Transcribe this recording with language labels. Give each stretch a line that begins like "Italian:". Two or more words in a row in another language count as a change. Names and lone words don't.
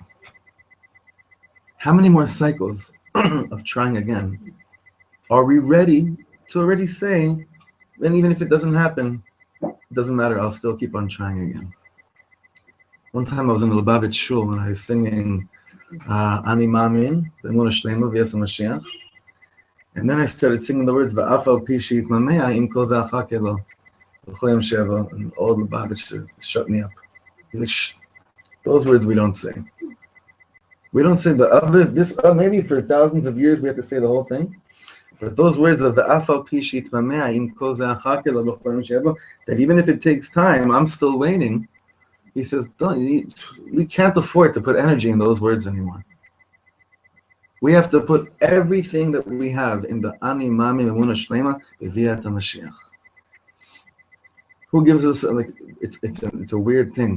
English: How many more cycles of trying again are we ready to already say, then even if it doesn't happen, it doesn't matter, I'll still keep on trying again. One time I was in the Lubavitch shul and I was singing
Hebrew: אני מאמין באמונה שלמה בביאת המשיח.
English: And then I started singing the words
Hebrew: ואף על פי שיתמהמה עם כל זה אחכה לו בכל יום שיבוא,
English: and all the Lubavitch shut me up. He's like, shh, those words we don't say. We don't say the other, maybe for thousands of years we have to say the whole thing. But those words of
Hebrew: ואף על פי שיתמהמה עם כל זה אחכה לו בכל יום שיבוא,
English: that even if it takes time, I'm still waiting. He says, we can't afford to put energy in those words anymore. We have to put everything that we have in the
Hebrew: אני מאמין באמונה שלמה בביאת המשיח.
English: Who gives us, like, it's a weird thing.